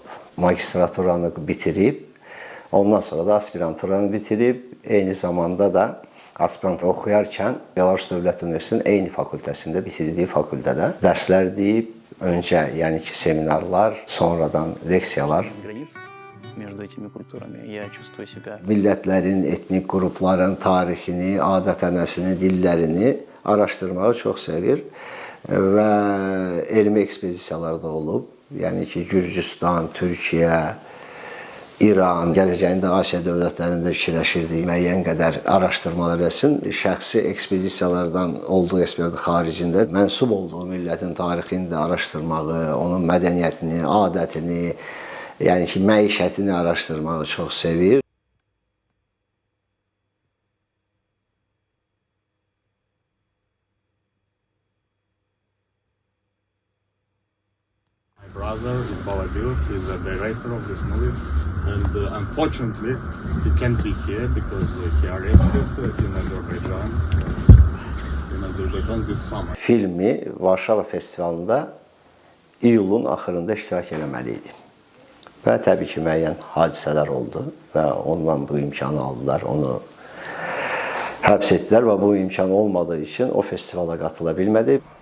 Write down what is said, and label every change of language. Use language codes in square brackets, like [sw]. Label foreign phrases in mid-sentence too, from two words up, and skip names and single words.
[az] Magistraturanı bitirib, ondan sonra da aspiranturanı bitirib, eyni zamanda da aspirant oxuyarkən Belarus Dövlət Universitetinin eyni fakültəsində bitirdiyi fakültədə dərslər deyib, öncə yəni ki seminarlar, sonradan leksiyalar. [ru] Между этими культурами. Я чувствую себя... [az] Millətlərin, etnik qrupların tarixini, adət-ənəsini, dillərini araşdırmağı çox sevir və elmi ekspedisiyalarda olub. Yəni ki, Gürcüstan, Türkiyə, İran, gələcəyində Asiya dövlətlərində fikirləşirdik, müəyyən qədər araşdırmalar etsin. Şəxsi ekspedisiyalardan olduğu eksperti xaricində mənsub olduğu millətin tarixini də araşdırmağı, onun mədəniyyətini, adətini, yəni ki, məişətini araşdırmağı çox sevir. [en] My brother is Balabil, he is the director of this movie, and unfortunately he can't be here because he arrested in Azerbaijan this summer. [az] Filmi Varşava Festivalında iyulun axırında iştirak eləməli idi. Və təbii ki, müəyyən hadisələr oldu və ondan bu imkanı aldılar, onu həbs etdilər və bu imkan olmadığı üçün o festivala qatıla bilmədi.